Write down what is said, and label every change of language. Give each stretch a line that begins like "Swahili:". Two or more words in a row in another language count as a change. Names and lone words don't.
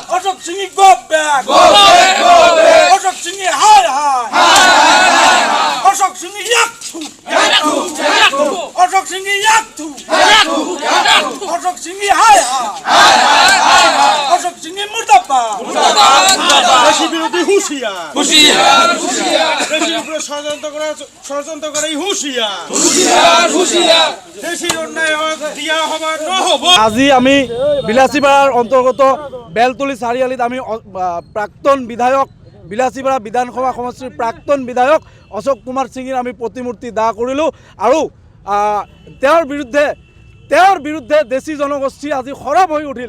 Assamese: অশোক সিং
English: go back
Assamese: অশোক সিং হাই হাই অশোক সিং ইয়াকথু অশোক সিং ইয়াকথু অশোক সিং হাই হাই অশোক সিং মুর্দাবাদ দেশি বিরোধী হুঁশিয়ার হুঁশিয়ার দেশের উপরে ষড়যন্ত্র করে হুঁশিয়ার দেশের অন্যায় দিয়া হবার নহব। আজি আমি বিলাসীপাড়ার অন্তর্গত বেলতলি চাৰিআলিত আমি প্ৰাক্তন বিধায়ক বিলাসীপাড়া বিধানসভা সমষ্টিৰ প্ৰাক্তন বিধায়ক অশোক কুমাৰ সিঙৰ আমি প্ৰতিমূৰ্তি দাহ কৰিলোঁ আৰু তেওঁৰ বিৰুদ্ধে দেশী জনগোষ্ঠী আজি সৰব হৈ উঠিল।